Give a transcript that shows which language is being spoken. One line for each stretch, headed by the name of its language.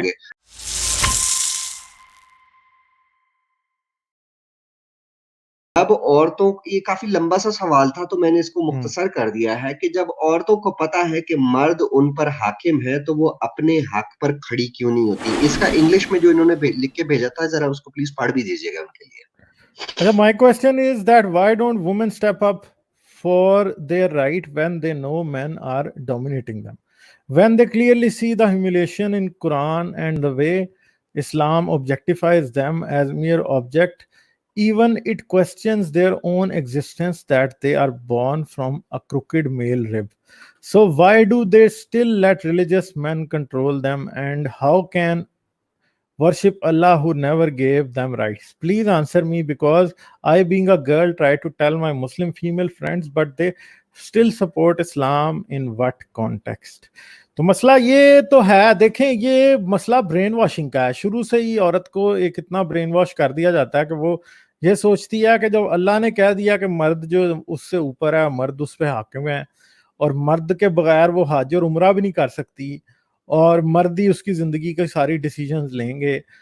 Urdu: ہوں گے۔ اب عورتوں یہ کافی لمبا سا سوال تھا تو میں نے اس کو مختصر کر دیا ہے کہ جب عورتوں کو پتا ہے کہ مرد ان پر حاکم ہے تو وہ اپنے حق پر کھڑی کیوں نہیں ہوتی؟ اس کا انگلش میں جو انہوں نے لکھ کے بھیجا تھا ذرا اس کو پلیز پڑھ بھی دیجیے گا ان کے لیے۔
English: My question is that why don't women step up for their right when they know men are dominating them? When they clearly see the humiliation in Quran and the way Islam objectifies them as mere object, even it questions their own existence that they are born from a crooked male rib. So why do they still let religious men control them, and how can worship Allah who never gave them rights? Please answer me, because I, being a girl, try to tell my Muslim female friends, but they still support Islam in what context?
Urdu: تو مسئلہ یہ تو ہے، دیکھیں یہ مسئلہ brain washing کا ہے. شروع سے ہی عورت کو ایک اتنا برین واش کر دیا جاتا ہے کہ وہ یہ سوچتی ہے کہ جب اللہ نے کہہ دیا کہ مرد جو اس سے اوپر ہے، مرد اس پہ حاکم ہے، اور مرد کے بغیر وہ حج اور عمرہ بھی نہیں کر سکتی، اور مرد ہی اس کی زندگی کی ساری ڈیسیجنز لیں گے.